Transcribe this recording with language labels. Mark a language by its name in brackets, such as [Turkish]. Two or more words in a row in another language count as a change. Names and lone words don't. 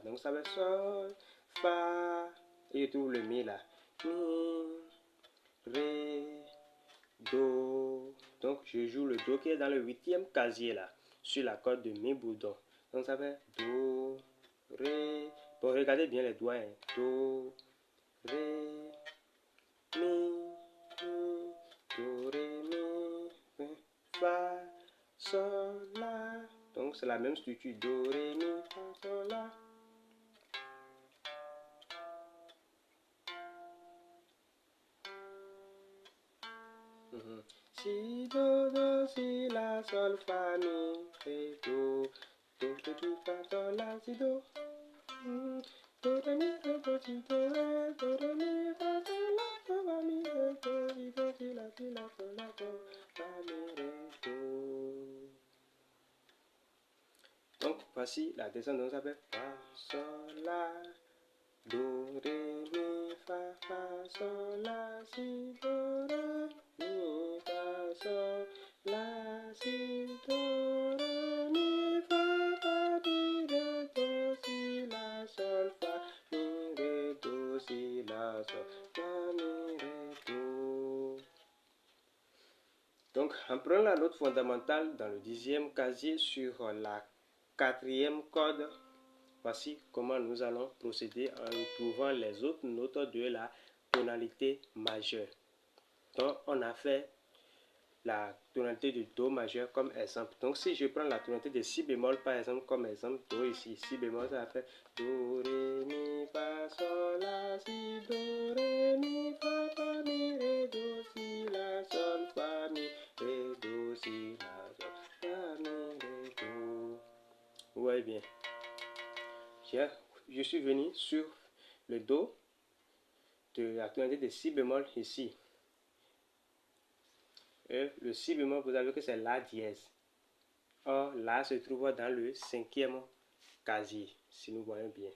[French] Donc, ça va être sol, fa. Et je trouve le mi là. Mi, ré, do. Donc, je joue le do qui est dans le 8e casier là. Sur la corde de mi bourdon. Donc, ça va être do, ré. Bon, regardez bien les doigts. Hein. Do, ré, mi, do, ré, mi, fa, sol, la. Donc c'est la même structure. Do, ré, mi, fa, sol, la. Si, do, si, la, sol, fa, mi, ré, do, do, mi, fa, sol, la, si, do. Do, ré, mi, ré, do, si, do, ré, do, ré, mi, fa, sol, la, do, fa, mi, ré, do, si, do, si, la, sol, la, do, fa, mi, ré, do. Donc, voici la descente. Donc, ça fait fa, sol, la, do, ré, mi, fa, sol, la, si, do, ré, mi, fa, sol, la, si, do, ré, mi, fa, mi, ré, do, si, la, sol, fa, mi, ré, do, si, la, sol, fa, mi, ré, do. Donc, en prenant la note fondamentale dans le 10e casier sur la 4e corde, voici comment nous allons procéder en trouvant les autres notes de la tonalité majeure. Donc, on a fait la tonalité de do majeur comme exemple. Donc, si je prends la tonalité de si bémol par exemple comme exemple, do ici, si bémol, ça va faire do, ré, mi, fa, sol, la, si, do, ré, mi, fa, mi, ré, do, si, la, sol, fa, mi, ré, do, si, la, sol, fa, mi, ré, do. Vous voyez bien. Je suis venu sur le do de la tonalité de si bémol ici. Et le si bémol, vous avez que c'est la dièse. Or, la se trouve dans le 5e casier, si nous voyons bien.